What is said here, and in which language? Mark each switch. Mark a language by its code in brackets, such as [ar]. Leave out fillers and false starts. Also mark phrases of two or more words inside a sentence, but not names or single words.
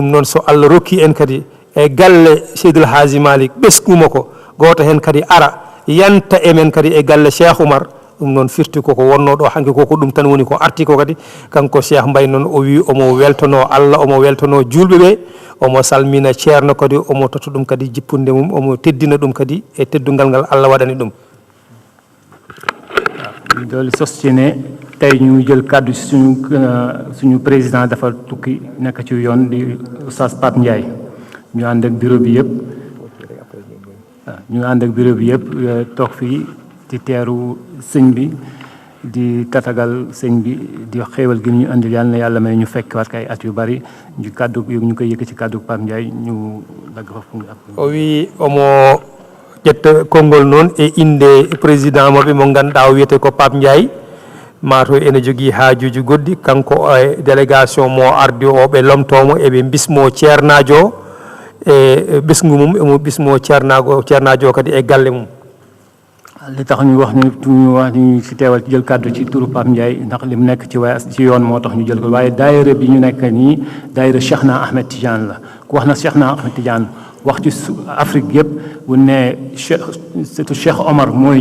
[ff] noon so Allah rokki en kadi e galle Seydil Hadji Malick ɓeskuma ko goto hen kadi ara yanta emen kadi e galle Cheikh Oumar ɗum noon firti koko wonno ɗo hanki koko ɗum tan woni ko arti ko kadi kanko Cheikh Mbaye noon o wi omo weltono Allah omo weltono julɓe ɓe omo salmina ceerno kadi omo toto ɗum kadi jippunde mum omo teddina ɗum kadi e teddungal ngal Allah waɗani ɗum [wo] doole sostine tey ñu jël kàddu suñu président dafa tukki nekk ci yoon di Oustaz Pape Ndiaye ñu ànd ak bureau bi yëpp toog fii di teeru sëñ bi di tatagal sëñ bi di xéewal gi ñu andil yàlla na yàlla may ñu fekk waat kay at yu bari ñu kàddu ñu koy yëkk ci kàddu Pape Ndiaye ñu dagg fa [ff] o wi omo ƴetta konngol noon e inde président moɓe mo ganduɗa o wiyete ko Pape Ndiaye mato ene jogui haajuji goɗɗi kanko e délégation mo ardi o ɓe lomtomo eɓe bismo ceernajo e ɓesgu mum emo bismo ceernajo kadi e galle mum [wo] li tax ñu wax ñu ci teewal jël kàddu ci turu Pape Ndiaye ndax li mu nekk ci yoon moo tax ñu jël ko waaye daayira bi ñu nekk nii daayira Cheikhna Ahmed Tidiane la ku wax na Cheikhna Ahmed Tidiane wax ci Afrique yëpp bu ne surtout Cheikh Omar mooy